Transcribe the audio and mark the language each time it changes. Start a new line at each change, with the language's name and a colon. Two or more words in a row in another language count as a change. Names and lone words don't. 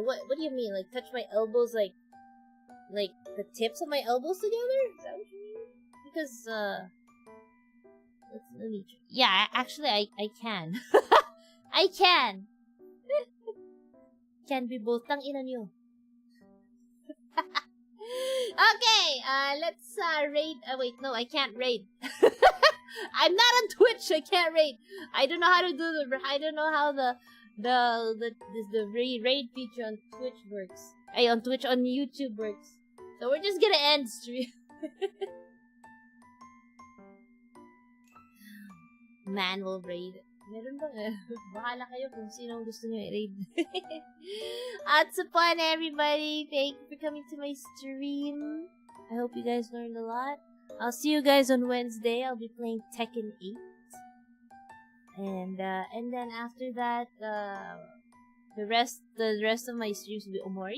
English: What do you mean? Like, touch my elbows, like the tips of my elbows together? Is that what you mean? Because, let me try. Yeah, actually, I can. I can! Can be both.
Filipino: Tang ina nyo.
English: Okay, let's raid. Wait, no, I can't raid. I'm not on Twitch. I can't raid. I don't know how to do I don't know how the raid feature on Twitch works. On YouTube works. So we're just gonna end stream. Manual raid.
Filipino: Meron bang bahala kayo kung sino gusto nyo i-raid.
English: What's upon everybody? Thank you for coming to my stream. I hope you guys learned a lot. I'll see you guys on Wednesday. I'll be playing Tekken 8. And then after that, the rest of my streams will be Omori.